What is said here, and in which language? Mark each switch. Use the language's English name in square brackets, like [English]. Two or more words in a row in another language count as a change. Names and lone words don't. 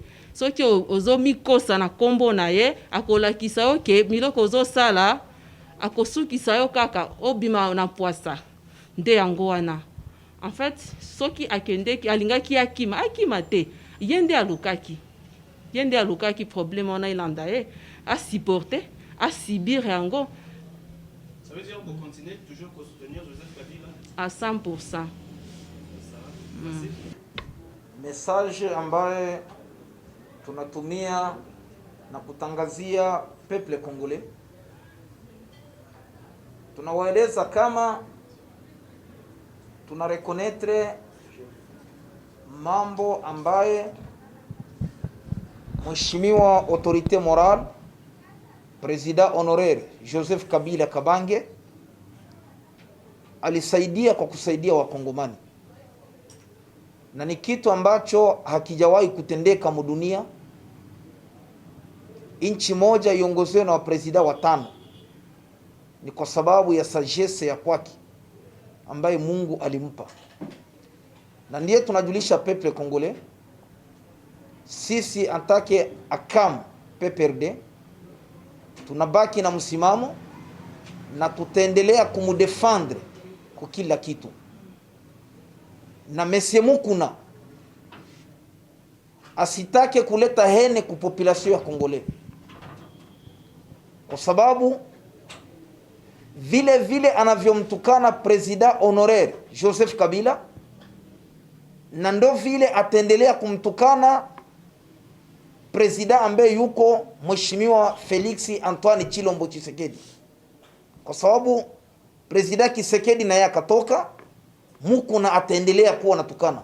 [Lingala] Soki ozomikosa na kombo na ye akolakisa yo ke miloko ozosala akosukisa yo kaka obima na poisa nde yango wana. [French] En fait [Lingala] soki akendeki alingaki akima te yende alukaki problème wana ilanda ye [French] a supporter à subir [Lingala] yango. [French] Ça veut dire qu'on continue toujours à soutenir Joseph Kabila à 100%. [Swahili] Message ambaye tunatumia na kutangazia [French] peuple congolais, [Swahili] tunawaeleza kama tuna reconnaître mambo ambaye mheshimiwa [French] autorité morale Président honoraire [Swahili] Joseph Kabila Kabange alisaidia kwa kusaidia wakongomani, na ni kitu ambacho hakijawahi kutendeka mudunia. Inchi moja iongozewe na wapresida watano, ni kwa sababu ya sagesse ya kwake ambaye Mungu alimpa, na ndiye tunajulisha [French] peuple congolais [Swahili] sisi antake akam PPRD tunabaki na msimamo na tutaendelea kumudefendre kwa kila kitu. Na Monsieur Mukuna asitake kuleta hene ku population ya Kongole, kwa sababu vile anavyomtukana [French] president honoraire [Swahili] Joseph Kabila, na ndo vile ataendelea kumtukana president ambaye yuko mheshimiwa Felix Antoine Chilombo Tshisekedi, kwa sababu president Tshisekedi naye akatoka, Mukuna ataendelea kuwa natukana.